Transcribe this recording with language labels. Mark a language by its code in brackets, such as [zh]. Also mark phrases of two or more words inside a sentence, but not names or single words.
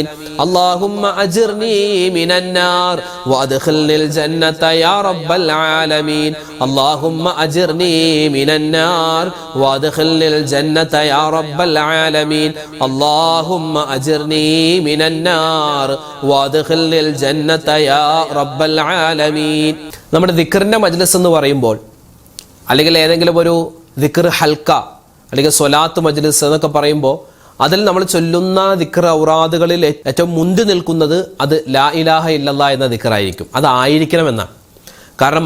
[ar] اللهم أجرني من النار وأدخلني الجنة يا رب العالمين. اللهم أجرني من النار وأدخلني الجنة يا رب العالمين. اللهم أجرني من النار وأدخلني الجنة يا رب العالمين. [ml] നമ്മുടെ ദിക്റിന്റെ മജ്ലിസ് എന്ന് പറയുമ്പോൾ, അല്ലെങ്കിൽ ഏതെങ്കിലും ഒരു ദിക്ർ ഹൽക്ക അല്ലെങ്കിൽ സ്വലാത്ത് മജ്ലിസ് എന്നൊക്കെ പറയുമ്പോൾ, അതിൽ നമ്മൾ ചൊല്ലുന്ന ദിക്ർ ഔറാദുകളിൽ ഏറ്റവും മുന്തി നിൽക്കുന്നത് അത് [ar] لا إله إلا الله [ml] എന്ന ദിക്റായിരിക്കും. അതായിരിക്കണമെന്നാണ്.